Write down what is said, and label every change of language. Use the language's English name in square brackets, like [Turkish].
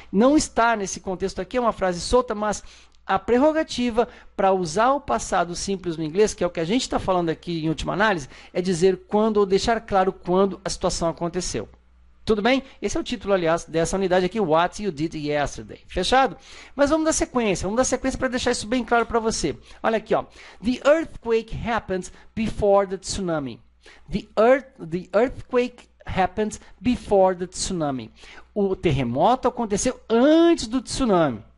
[Portuguese] Não está nesse contexto aqui, é uma frase solta, mas a prerrogativa para usar o passado simples no inglês, que é o que a gente está falando aqui em última análise, é dizer quando ou deixar claro quando a situação aconteceu. Tudo bem? Esse é o título, aliás, dessa unidade aqui, [English] What You Did Yesterday. [Portuguese] Fechado? Mas vamos dar sequência para deixar isso bem claro para você. Olha aqui, ó. [English] The earthquake happened before the tsunami. The earthquake happened before the tsunami. [Portuguese] O terremoto aconteceu antes do tsunami.